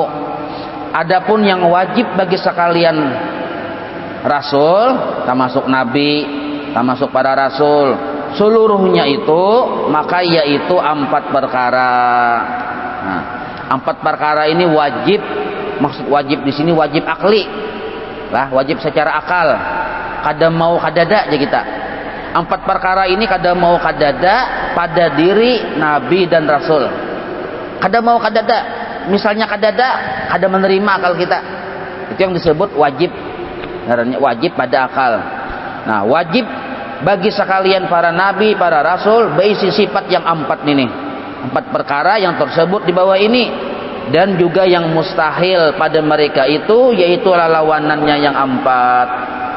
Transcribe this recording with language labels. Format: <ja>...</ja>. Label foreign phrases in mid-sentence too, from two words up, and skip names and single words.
<id>Adapun yang wajib bagi sekalian Rasul, termasuk Nabi, termasuk para Rasul, seluruhnya itu maka yaitu 4 perkara. Nah, 4 perkara ini wajib. Maksud wajib di sini wajib akli, lah wajib secara akal.</id> <bjn>Kada mau kadada aja kita. 4 perkara ini kada mau kadada pada diri Nabi dan Rasul. Kada mau kadada. Misalnya kadada, kada menerima akal kita.</bjn> <id>Itu yang disebut wajib. Wajib pada akal. Nah, wajib bagi sekalian para nabi, para rasul berisi sifat yang 4 ini. 4 perkara yang tersebut di bawah ini, dan juga yang mustahil pada mereka itu, yaitu lawanannya yang 4.</id>